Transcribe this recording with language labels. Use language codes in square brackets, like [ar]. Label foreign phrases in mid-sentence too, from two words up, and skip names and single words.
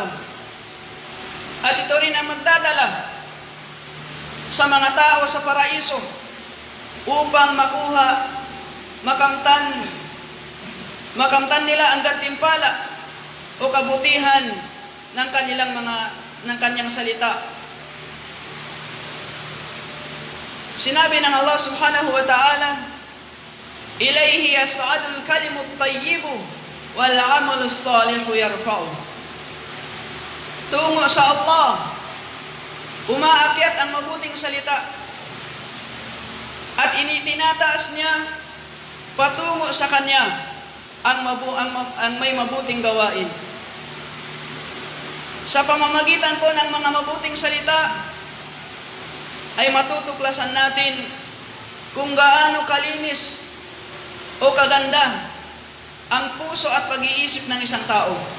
[tl] At ito rin ang magdadala sa mga tao sa paraiso upang makamtan nila ang gantimpala o kabutihan ng kanyang salita. Sinabi ng [ar] Allah سبحانه وتعالى، "إليه يصعد الكلم الطيب والعمل الصالح يرفعه." [tl] Tungo sa Allah umaakyat ang mabuting salita at itinataas niya patungo sa Kanya ang may mabuting gawain. Sa pamamagitan po ng mga mabuting salita ay matutuklasan natin kung gaano kalinis o kaganda ang puso at pag-iisip ng isang tao.